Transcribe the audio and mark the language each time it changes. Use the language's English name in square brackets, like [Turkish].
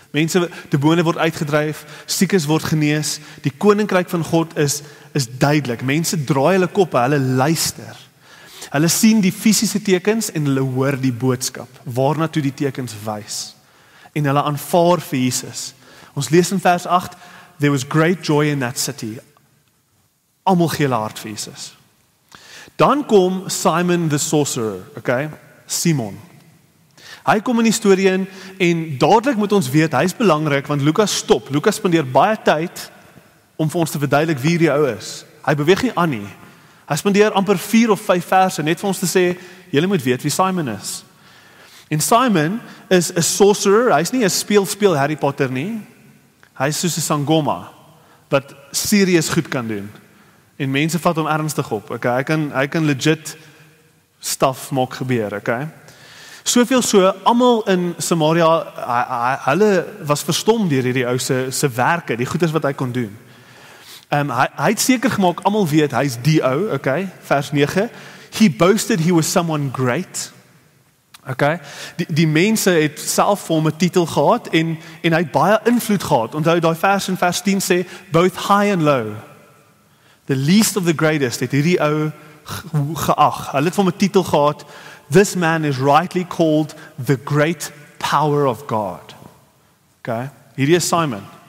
[Afrikaans] Mense, demone word uitgedryf, siekes word genees, die koninkryk van God is duidelik. Mense draai hulle koppe, hulle luister. Hulle sien die fisiese tekens en hulle hoor die boodskap, waarna toe die tekens wys. En hulle aanvaar vir Jesus. Ons lees in vers 8, [English] there was great joy in that city. [Afrikaans] Almal gee hulle hart vir Jesus. Dan kom Simon the sorcerer, okay? Simon. Hy kom in die storie in en dadelik moet ons weet, hy is belangrik want Lukas stop. Lukas spandeer baie tyd om vir ons te verduidelik wie die ou is. Hy beweeg nie aan nie. Hy spandeer amper 4 of 5 verse net vir ons te sê, julle moet weet wie Simon is. En Simon is 'n sorcerer, hy's nie 'n speel Harry Potter nie. Hy's soos 'n sangoma wat serieus goed kan doen. En mense vat hom ernstig op, okay? Hy kan [English] legit stuff [Afrikaans] maak gebeur, okay? Soveel so, almal in Samaria, hulle was verstom deur hierdie ou se werke, die goeders wat hy kon doen. Hy het seker gemaak, almal weet, hy's die ou, okay? Vers 9, [English] he boasted he was someone great. Okay? [Afrikaans] Die mense het self vir hom 'n titel gehad en hy het baie invloed gehad. Onthou daai vers in vers 10 sê, [English] both high and low. The least of the greatest [Afrikaans] het hierdie ou geag. Hulle het vir hom 'n titel gehad, [English] this man is rightly called the great power of God. [Afrikaans] Okay? Hierdie is Simon.